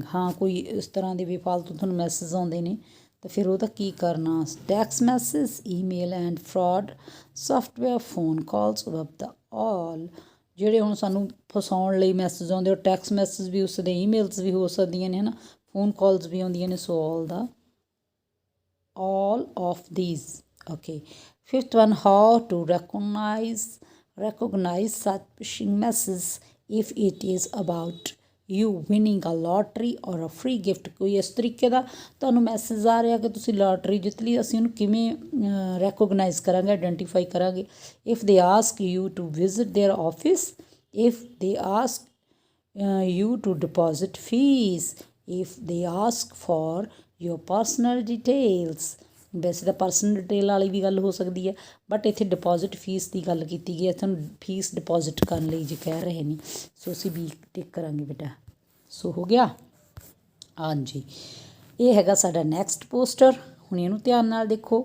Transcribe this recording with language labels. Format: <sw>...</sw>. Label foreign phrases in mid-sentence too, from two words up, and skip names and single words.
<pa>ਹਾਂ, ਕੋਈ ਇਸ ਤਰ੍ਹਾਂ ਦੇ ਬੇਫਾਲਤੂ ਤੁਹਾਨੂੰ ਮੈਸੇਜ ਆਉਂਦੇ ਨੇ, ਤਾਂ ਫਿਰ ਉਹਦਾ ਕੀ ਕਰਨਾ?</pa> <en>text message, email and fraud software, phone calls, web ਦਾ ਆਲ।</en> <pa>ਜਿਹੜੇ ਹੁਣ ਸਾਨੂੰ ਫਸਾਉਣ ਲਈ ਮੈਸੇਜ ਆਉਂਦੇ, ਉਹ</pa> <en>text message</en> <pa>ਵੀ ਉਸਦੇ, ਈਮੇਲਸ ਵੀ ਹੋ ਸਕਦੀਆਂ ਨੇ, ਹੈ ਨਾ,</pa> <en>phone calls</en> <pa>ਵੀ ਆਉਂਦੀਆਂ ਨੇ।</pa> <en>ਸੋ all of these. Okay, fifth one, how to recognize such phishing message if it is about you winning a lottery or a free gift।</en> <pa>ਕੋਈ ਇਸ ਤਰੀਕੇ ਦਾ ਤੁਹਾਨੂੰ ਮੈਸੇਜ ਆ ਰਿਹਾ ਕਿ ਤੁਸੀਂ ਲਾਟਰੀ ਜਿੱਤ ਲਈ, ਅਸੀਂ ਉਹਨੂੰ ਕਿਵੇਂ ਰੈਕੋਗਨਾਈਜ਼ ਕਰਾਂਗੇ, ਆਈਡੈਂਟੀਫਾਈ ਕਰਾਂਗੇ?</pa> <en>if they ask you to visit their office, if they ask you to deposit fees, if they ask for your personal details।</en> <pa>ਵੈਸੇ ਤਾਂ</pa> <en>personal detail</en> <pa>ਵਾਲੀ ਵੀ ਗੱਲ ਹੋ ਸਕਦੀ ਹੈ, ਬਟ ਇੱਥੇ</pa> <en>deposit fee</en> <pa>ਦੀ ਗੱਲ ਕੀਤੀ ਗਈ ਹੈ, ਤੁਹਾਨੂੰ</pa> <en>fee deposit</en> <pa>ਕਰਨ ਲਈ ਜੇ ਕਹਿ ਰਹੇ ਨੇ। ਸੋ ਅਸੀਂ B ਟਿਕ ਕਰਾਂਗੇ ਬੇਟਾ। ਸੋ ਹੋ ਗਿਆ, ਹਾਂਜੀ। ਇਹ ਹੈਗਾ ਸਾਡਾ</pa> <en>next poster.</en> <pa>ਹੁਣ ਇਹਨੂੰ ਧਿਆਨ ਨਾਲ ਦੇਖੋ।</pa>